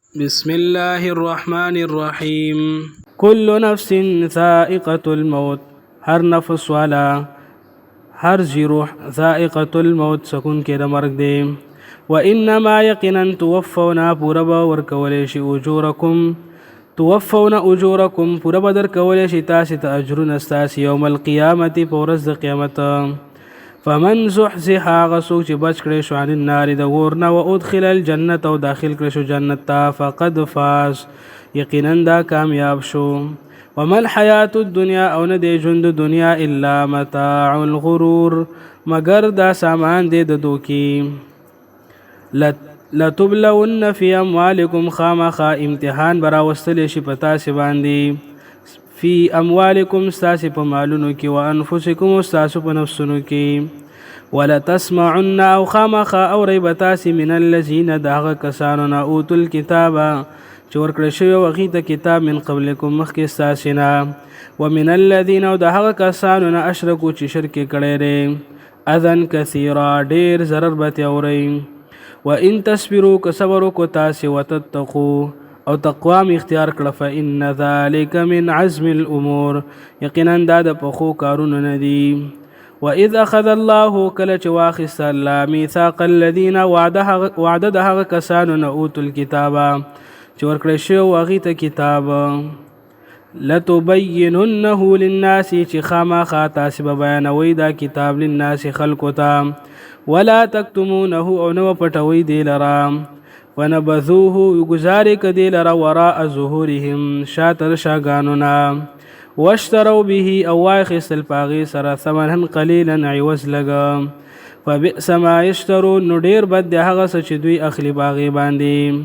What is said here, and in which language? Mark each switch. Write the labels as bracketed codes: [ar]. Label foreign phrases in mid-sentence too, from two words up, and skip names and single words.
[ar] بسم الله الرحمن الرحيم. كل نفس ذائقة الموت، [ps] هر نفس والا هر روح [ar] ذائقة الموت [ps] سکون کې د مرګ دی. وانما یقینا توفونا پورا به ورکولی شي اجورکم، [ar] توفون اجورکم [ps] پورا به درکولی شي تاسې ته اجرونه ستاسې [ar] یوم القیامت [ps] په ورځ د قیامت. [ar] فمن زحزح [ps] هغه څوک چې بچ کړی شو [ar] عن النار [ps] د اور نه [ar] و ادخل الجنت [ps] او داخل کړی شو جنت ته [ar] فقد فاز [ps] یقینا دا کامیاب شو. [ar] وما الحیات الدنیا [ps] او نه دی ژوند دنیا [ar] الا متاع الغرور [ps] مگر دا سامان دی د دوکي. [ar] لتبلون فی اموالکم [ps] خامخا امتحان براوستلی شي په تاسې باندې [ar] فی اموالکم [ps] ستاسې په مالونو کې [ar] و انفسکم [ps] ستاسو په نفسونو کې. ولتسمعن او خامخا اورئ به تاسې [ar] من الذین [ps] د هغه کسانو نه [ar] اوتو الکتابه [ps] چې ورکړی شوی و هغوی ته کتاب [ar] من قبلکم [ps] مخکې ستاسې نه [ar] ومن الذین [ps] او د هغه کسانو نه اشرکو چې شرک یې کړی دی [ar] اذن کثیرا [ps] ډېر ضرر به ترې اورئ. [ar] وان تصبروا [ps] که صبر وکړو تاسې وتتقو او تقوام اختیار کړه [ar] فإن ذلك من عزم الامور [ps] یقینا دا د پخو کارونو نه دي. [ar] وإذ أخذ الله [ps] کله چې واخیسته الله [ar] میثاق الذین [ps] وعده د هغه کسانو نه [ar] اوتو الکتابه [ps] چې ورکړی شوی و هغوی ته کتاب [ar] لتبیننه للناس [ps] چې خامخا تاسې به بیانوئ دا کتاب للناس خلکو ته [ar] ولا تکتمونه [ps] او نه پټوئ دې لره ونبذوه گزارې کدی لره [ar] وراء ظهورهم [ps] شاتر شاګانونه [ar] واشتروا به [ps] او واخیستل په هغې سره [ar] ثمنا قلیلا [ps] عوض لږه [ar] فبئس ما یشترون [ps] نو ډېر بد دی هغه څه چې دوی اخلي په هغې باندې.